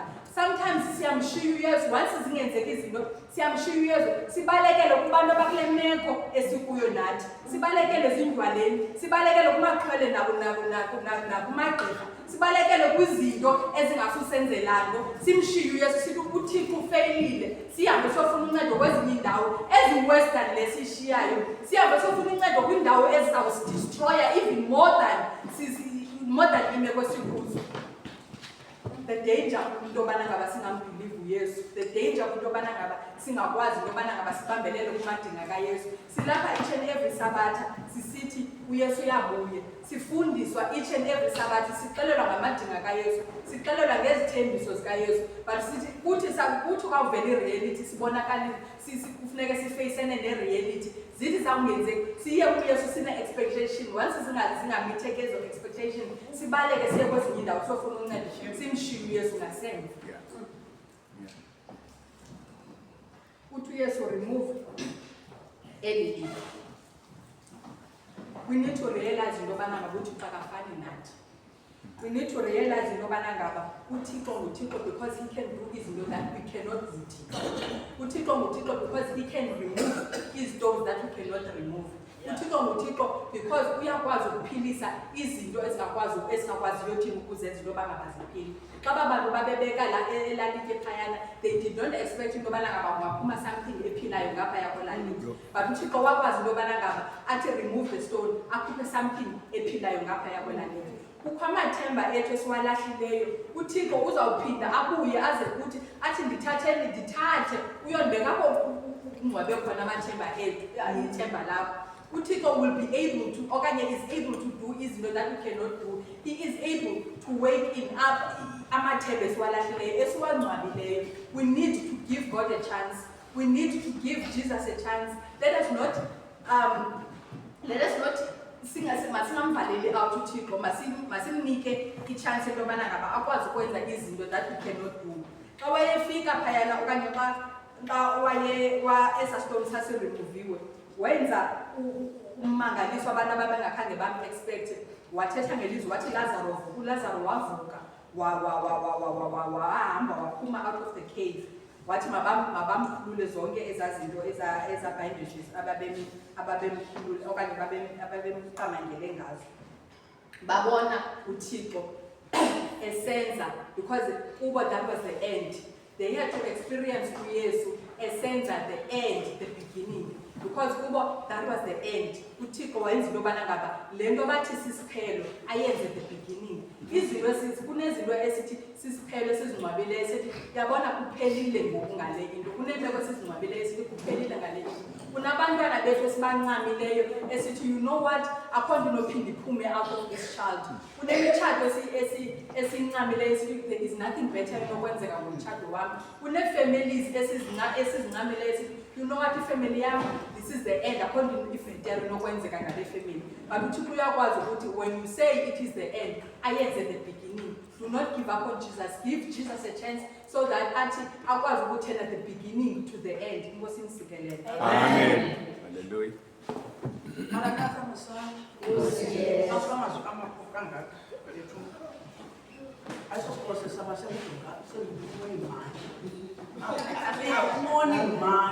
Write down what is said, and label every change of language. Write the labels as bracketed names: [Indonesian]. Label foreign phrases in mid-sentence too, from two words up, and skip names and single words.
[Xhosa] Sometimes siyamshiya uYesu, once zingenzeka izinto siyamshiya uYesu, sibalekele kubantu abakule meko esikuyo nathi, sibalekele ezindlwaleni, sibalekele kumaxhwele nakumagqirha, sibalekele kwizinto ezingasusenzelanga, simshiye uYesu sithi uThixo ufeyilile, sihambe siyofuna uncedo kwezinye iindawo ezi-western lesishiyayo, sihambe siyofuna uncedo kwiindawo ezizawusidestroya [English] even more than [Xhosa] imeko sikuzo. [English] The danger [Xhosa] into yobana ngaba singambhilivi uYesu, [English] the danger [Xhosa] into yobana ngaba singakwazi into yobana ngaba sibambelele kumadinga kaYesu. Silapha [English] each and every [Xhosa] Sabatha sisithi uYesu uyabuye, sifundiswa [English] each and every [Xhosa] Sabatha, sixelelwa ngamadinga kaYesu, sixelelwa ngezithembiso zikaYesu, but sithi kuthi kwavela ireality sibonakalile, kufuneka sifeyisene nereality. Zithi zawungenzeki siye kuYesu sine-expectation, once zingamitheke ezo expectation sibaleke siye kwezinye indawo siyofuna uncedo, simshiye uYesu ngasemva. Uthi uYesu remove eli litye. [English] We need to realize [Xhosa] into yobana ngaba uThixo akafani nathi. [English] We need to realize [Xhosa] into yobana ngaba uThixo nguThixo [English] because he can do izinto that we cannot do. [Xhosa] uThixo nguThixo [English] because he can remove izinto that we cannot remove. [Xhosa] uThixo nguThixo because uyakwazi ukuphilisa izinto esingakwaziyo thina ukuzenza into yobana ngaba ziphile. Xa abantu babebeka la elalitye phayana, [English] they did not expect [Xhosa] into yobana ngaba kungaphuma something ephilayo ngaphaya kwelalitye, but uThixo wakwazi into yobana ngaba athi [English] remove the stone, [Xhosa] akhuphe something ephilayo ngaphaya kwelalitye. kukho amathemba ethu esiwalahlileyo. UThixo uzawuphinda abuye aze kuthi athi ndithathe uyondibeka apho kungcwabe khona amathemba ethu, ithemba lakho. [English] UThixo will be able to, okanye is able to do izinto that we cannot do. He is able to wake in up [Xhosa] amathemba esiwalahlileyo, esiwangcwabileyo. [English] We need to give God a chance. We need to give Jesus a chance. Let us not [Xhosa] masingamvaleli out uThixo, masimnike i-chance into yobana ngaba akwazi ukwenza izinto [English] that we cannot do. [Xhosa] Xa wayefika phayana okanye xa esaa stone sasiremoviwe, wenza ummangaliso abantu ababengakhange bam-expect. Wathetha ngelizwi wathi uLazaro wavuka, wahamba waphuma [English] out of the cave. [Xhosa] Wathi mabamkhulule zonke ezazinto eza-bandages ababemkhulule okanye ababemqamangele ngazo. Babona uThixo esenza, because kubo [English] that was the end. They had to experience [Xhosa] uYesu esenza [English] the end, the beginning. Because kubo that was the end. [Xhosa] uThixo wayenza into yobana ngaba le nto bathi sisiphelo ayenze [English] the beginning. [Xhosa] Izinto kunezinto esithi sisiphelo esizingcwabileyo esithi yabona kuphelile ngoku ngale into. Kuneenteko esizingcwabileyo esithi kuphelile ngale into. Kunabantwana bethu esibancamileyo esithi [English] you know what, [Xhosa] akho nto inophinda iphume [English] out of this child. [Xhosa] Kunemitshato esincamileyo esithi [English] there is nothing better [Xhosa] enokwenzeka ngomtshato wam. Kunee-families esizincamileyo esithi [English] you know what, [Xhosa] ifamily yam, [English] this is the end, [Xhosa] akho nto ifetero inokwenzeka ngale family. [English] But [Xhosa] uThixo uyakwazi ukuthi [English] when you say it is the end, ayenze the beginning. Do not give up on Jesus. Give Jesus a chance so that [Xhosa] athi akwazi ukuthenga [English] the beginning to the end. [Xhosa] Inkosi nisikelele. Amen. Hallelujah. Maranatha Mosana. Asamazi amakhulu kangaka lethu. Ayisoprocess abasemdunga semdunga [English] morning man.